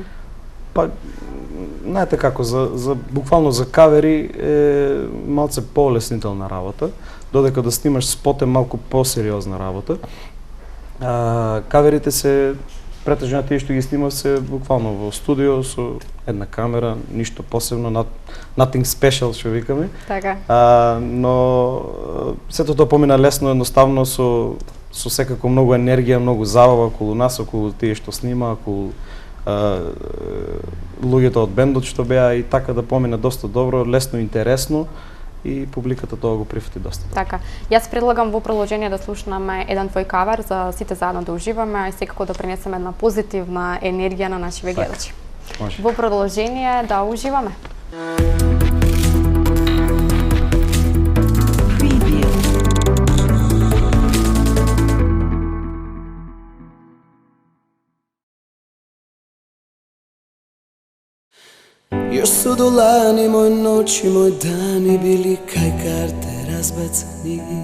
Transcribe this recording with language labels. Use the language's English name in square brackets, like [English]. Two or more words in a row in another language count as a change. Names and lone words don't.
[Macedonian] Па знаете како, буквално за кавери е малце полеснителна работа, додека да снимаш спот е малку посериозна работа. Каверите се претежно тие што ги снимав се буквално во студио со една камера, ништо посебно, [English] nothing special [Macedonian] што викаме. Така. Но сето тоа помина лесно, едноставно со секако многу енергија, многу забава околу нас, околу тие што снима, околу луѓето од бендот што беа, и така да помина доста добро, лесно, интересно, и публиката тоа го прифати доста добро. Така. Јас предлагам во продолжение да слушнаме еден твој кавер за сите заедно да уживаме, а и секако да пренесеме една позитивна енергија на нашите гледачи. Може. Во продолжение да уживаме. [Serbian] Još su dolani moj noći, moj dani bili kaj karte razbacani.